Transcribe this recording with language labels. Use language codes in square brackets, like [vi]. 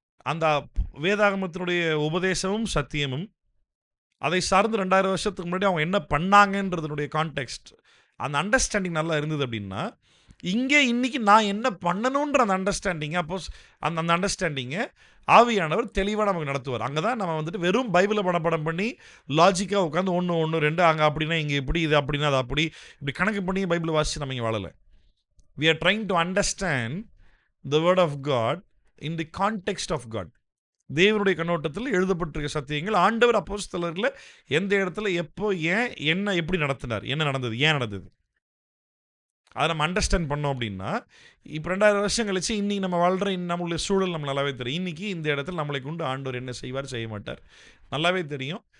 [ta] அந்த வேதாகமத்தினுடைய உபதேசமும் சத்தியமும் அதை சார்ந்து 2000 வருஷத்துக்கு முன்னாடி அவங்க என்ன பண்ணாங்கன்றதுடைய கான்டெக்ஸ்ட், அந்த அண்டர்ஸ்டாண்டிங் நல்லா இருந்தது அப்படின்னா, இங்கே இன்றைக்கி நான் என்ன பண்ணணுன்ற அந்த அண்டர்ஸ்டாண்டிங்கை அந்த அண்டர்ஸ்டாண்டிங்கை ஆவியானவர் தெளிவாக நமக்கு நடத்துவார். அங்கே தான் நம்ம வந்துட்டு வெறும் பைபிளை மனப்பாடம் பண்ணி லாஜிக்காக உட்காந்து 1 1 2 அங்கே அப்படின்னா இங்கே இப்படி, இது அப்படின்னா அது அப்படி, இப்படி கணக்கு பண்ணி பைபிளை வாசித்து நம்ம இங்கே வாழலை. [en] we are trying to understand the word of God in the context of God. [ta] தேவனுடைய கண்ணோட்டத்தில் எழுதப்பட்டிருக்க சத்தியங்கள் ஆண்டவர் அப்போஸ்தலர்களை எந்த இடத்துல எப்போ ஏன் என்ன எப்படி நடத்தினார், என்ன நடந்தது, ஏன் நடந்தது, அதை நம்ம அண்டர்ஸ்டாண்ட் பண்ணோம் அப்படின்னா, இப்போ 2000 வருஷம் கழிச்சு இன்றைக்கி நம்ம வாழ்கிற நம்மளுடைய சூழல் நம்ம நல்லாவே தெரியும். இன்றைக்கி இந்த இடத்துல நம்மளை கொண்டு ஆண்டவர் என்ன செய்வார் செய்ய மாட்டார் நல்லாவே தெரியும்.